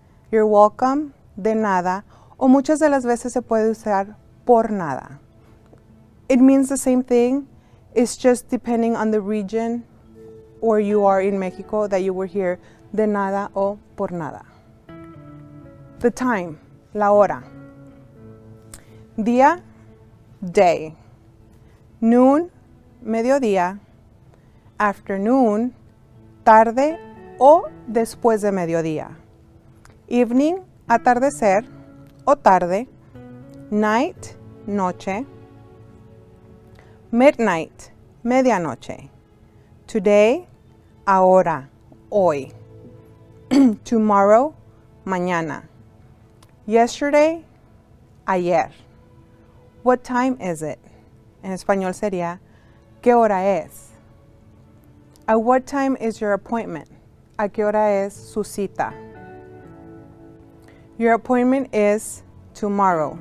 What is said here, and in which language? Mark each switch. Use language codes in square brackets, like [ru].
[en] You're welcome, [es] de nada, o muchas de las veces se puede usar por nada. [en] It means the same thing, it's just depending on the region where you are in Mexico that you will hear [es] de nada o por nada. [en] The time, [es] la hora. [en] Día, day. Noon, mediodía. Afternoon, [es] tarde o después de mediodía. [en] Evening, [es] atardecer o tarde. [en] Night, noche. Midnight, medianoche. Today, [es] ahora, hoy. [en] Tomorrow, mañana. Yesterday, ayer. What time is it? [es] En español sería, ¿qué hora es? [en] At what time is your appointment? [es] ¿A qué hora es su cita? [en] Your appointment is tomorrow.